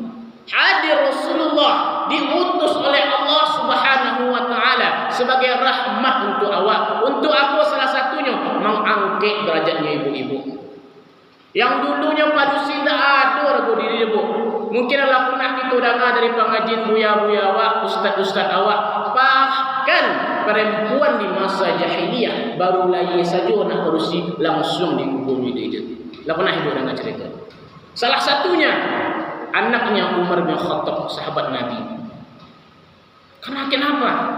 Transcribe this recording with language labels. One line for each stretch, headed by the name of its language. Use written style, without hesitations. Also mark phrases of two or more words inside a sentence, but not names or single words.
Indonesian: Hadir Rasulullah diutus oleh Allah
Arabic: سبحانه وتعالى
Indonesian: sebagai rahmat untuk awak. Untuk apa? Salah satunya mengangkat derajatnya ibu-ibu. Yang dulunya pada sina ada harga diri ibu. Mungkin adalah pernah kita dengar dari pengajian buya-buya awak, ustaz-ustaz awak, bahkan perempuan di masa jahiliyah baru lahir saja nak berusi langsung dikuburnya dia. Lah pernah ibu dengar cerita. Salah satunya anaknya Umar bin Khattab, sahabat Nabi. Karena kenapa?